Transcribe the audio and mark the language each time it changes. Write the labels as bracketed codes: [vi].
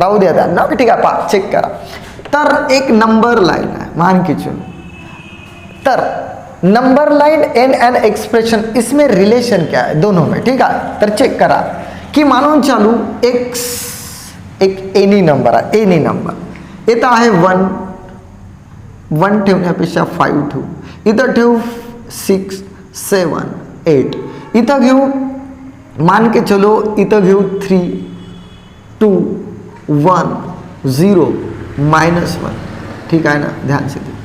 [mr] राहू द्या त्यांना, ठीक आहे, पहा चेक करा. तर एक नंबर लाईन आहे, [hi] मान के चलो. तर number line and an expression, इसमें रिलेशन क्या है दोनों में. [mr] ठीक आहे, तर चेक करा की मानून चालू एक्स एक एनी नंबर आहे, एनी नंबर इथं आहे 1 ठेवण्यापेक्षा 5 ठेवू, इथं ठेवू 6 7 8, इथं घेऊ [hi] मान के चलो, [mr] इथं घेऊ 3 2 1 0 -1. ठीक आहे ना, [hi] ध्यान से.